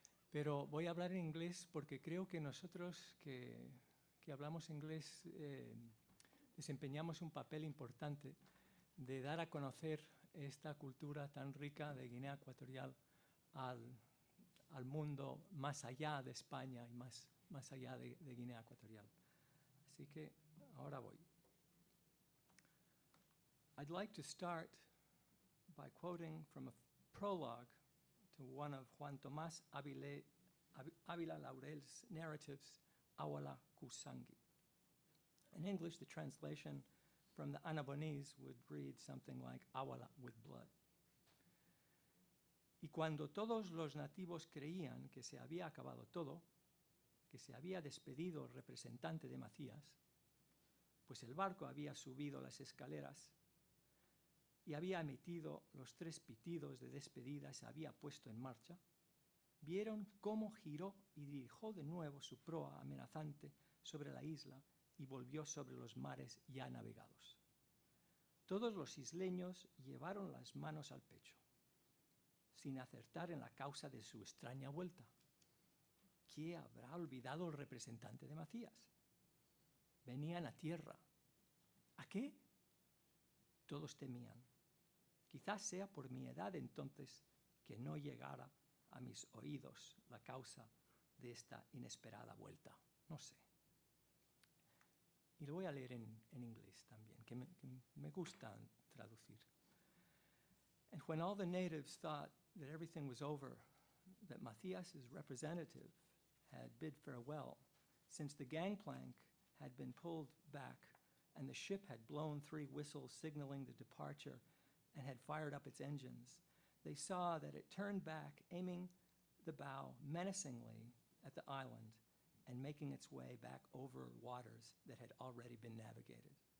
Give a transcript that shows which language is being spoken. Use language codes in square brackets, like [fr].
[es] Pero voy a hablar en inglés porque creo que nosotros que hablamos inglés desempeñamos un papel importante de dar a conocer esta cultura tan rica de Guinea Ecuatorial al mundo más allá de España y más allá de Guinea Ecuatorial. Así que ahora voy. [en] I'd like to start by quoting from a prologue to one of Juan Tomás Ávila Laurel's narratives, Awala Kusangi. In English, the translation from the Anabonese would read something like Awala with blood. [es] Y cuando todos los nativos creían que se había acabado todo, que se había despedido el representante de Macías, pues el barco había subido las escaleras y había emitido los 3 pitidos de despedida, se había puesto en marcha, vieron cómo giró y dirigió de nuevo su proa amenazante sobre la isla y volvió sobre los mares ya navegados. Todos los isleños llevaron las manos al pecho, sin acertar en la causa de su extraña vuelta. ¿Qué habrá olvidado el representante de Macías? Venían a tierra. ¿A qué? Todos temían. Quizás sea por mi edad entonces que no llegara a mis oídos la causa de esta inesperada vuelta. No sé. Y lo voy a leer en inglés también, que me gusta traducir. [en] And when all the natives thought that everything was over, that Matthias's representative had bid farewell, since the gangplank had been pulled back and the ship had blown 3 whistles signaling the departure and had fired up its engines, they saw that it turned back, aiming the bow menacingly at the island and making its way back over waters that had already been navigated.